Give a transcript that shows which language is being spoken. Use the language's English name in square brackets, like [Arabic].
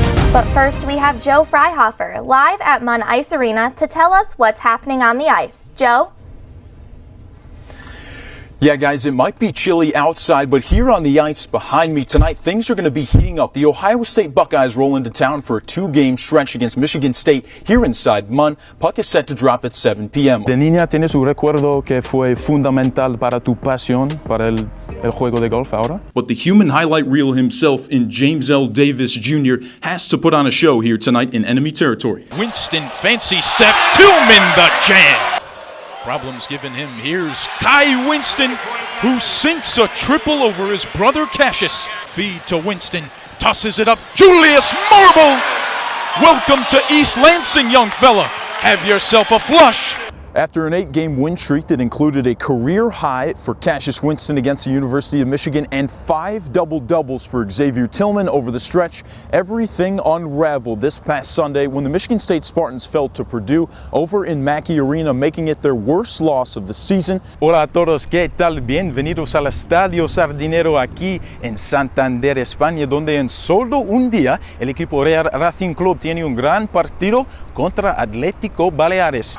[English] But first, we have Joe Freihofer live at Munn Ice Arena to tell us what's happening on the ice. Joe? Yeah, guys, it might be chilly outside, but here on the ice behind me tonight, things are going to be heating up. The Ohio State Buckeyes roll into town for a two-game stretch against Michigan State here inside Munn. Puck is set to drop at 7 p.m. [Spanish] De niña, ¿tienes un recuerdo que fue fundamental para tu pasión para el juego de golf ahora? [English] But the human highlight reel himself in James L. Davis Jr. has to put on a show here tonight in enemy territory. Winston, fancy step, Tillman the jam. Problems given him. Here's Kai Winston, who sinks a triple over his brother Cassius. Feed to Winston, tosses it up. Julius Marble! Welcome to East Lansing, young fella. Have yourself a flush. After an 8-game win streak that included a career high for Cassius Winston against the University of Michigan and 5 double-doubles for Xavier Tillman over the stretch, everything unraveled this past Sunday when the Michigan State Spartans fell to Purdue over in Mackey Arena, making it their worst loss of the season. [Spanish] Hola a todos, ¿qué tal? Bienvenidos al Estadio Sardinero aquí en Santander, España, donde en solo un día el equipo Real Racing Club tiene un gran partido contra Atlético Baleares.